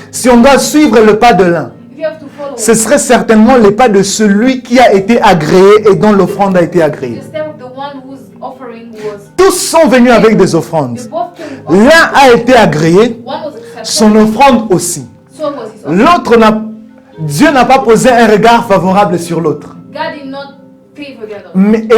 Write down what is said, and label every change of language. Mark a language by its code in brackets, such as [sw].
[fr] si on doit suivre le pas de l'un, [en] If you have to follow [fr] ce serait certainement les pas de celui qui a été agréé et dont l'offrande a été agréée. [en] the step of the one whose offering was, [fr] Tous sont venus avec des offrandes. [en] they both came with [fr] L'un a été agréé, [en] one was accepted, [fr] son offrande aussi. [en] so was his offering. [fr] L'autre Dieu n'a pas posé un regard favorable sur l'autre, [en] God did not favor the other,